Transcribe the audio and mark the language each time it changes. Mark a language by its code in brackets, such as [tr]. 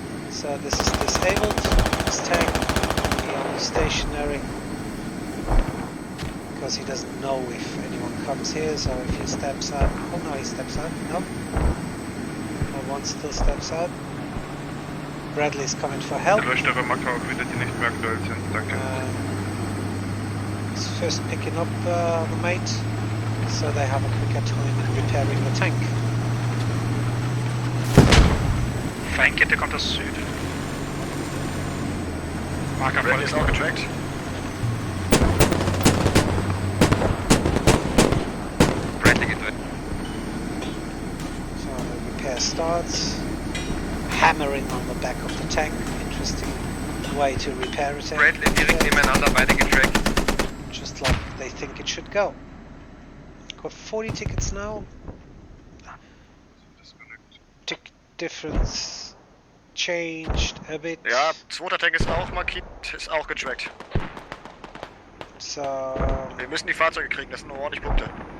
[en] So this is disabled, this tank, he only stationary. Because he doesn't know if anyone comes here, so if he steps out... Oh no, he steps out, no. No one still steps out. Bradley's coming for help. [de] Löscht eure Marker auch wieder, die nicht mehr aktuell sind, danke. [en] He's first picking up the mate, so they have a quicker time in repairing the tank. [de] Feindkette kommt aus Süd. Marker Bradley ist auch getrackt. Bradley geht weg. [en] So the repair starts. Hammering on the back of the tank. Interesting way to repair it. [de] Bradley direkt nebeneinander, beide getrackt. [en] Just like they think it should go. Got 40 tickets now. Tick difference changed a bit. [de] Ja, zweiter Tank ist auch markiert, ist auch getrackt. [en] So. [de] Wir müssen die Fahrzeuge kriegen, das sind nur ordentlich Punkte.